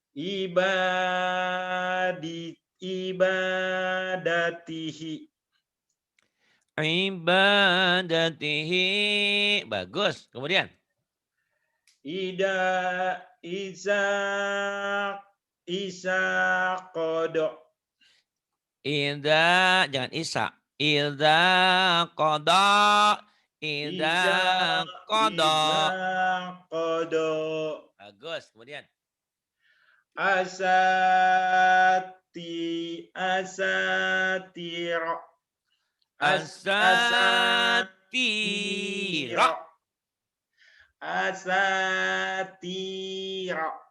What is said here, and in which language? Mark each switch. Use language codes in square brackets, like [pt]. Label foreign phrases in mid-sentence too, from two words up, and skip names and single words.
[ar] ibadatihi [id] ibadatihi. Bagus. Kemudian [ar] ida isa kodo idza, jangan isa. Idza qada, ida idza iza qada. kodo [id] Bagus. Kemudian [ar] asatiro asatira. asatiro asatiro